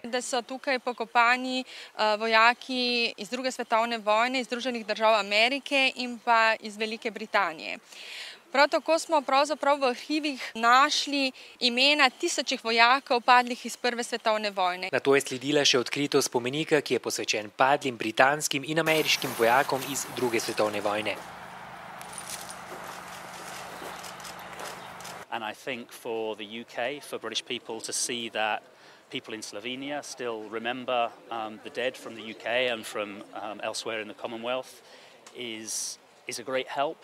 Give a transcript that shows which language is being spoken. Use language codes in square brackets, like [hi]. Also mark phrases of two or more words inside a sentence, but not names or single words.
[sl] Da so tukaj pokopani vojaki iz druge svetovne vojne, iz Združenih držav Amerike in pa iz Velike Britanije. Prav tako smo pravzaprav v arhivih našli imena tisočih vojakov padlih iz Prve svetovne vojne. Nato je sledila še odkritost spomenika, ki je posvečen padlim britanskim in ameriškim vojakom iz Druge svetovne vojne. [en] And I think for the UK, for British people to see that people in Slovenia still remember the dead from the UK and from elsewhere in the Commonwealth is a great help.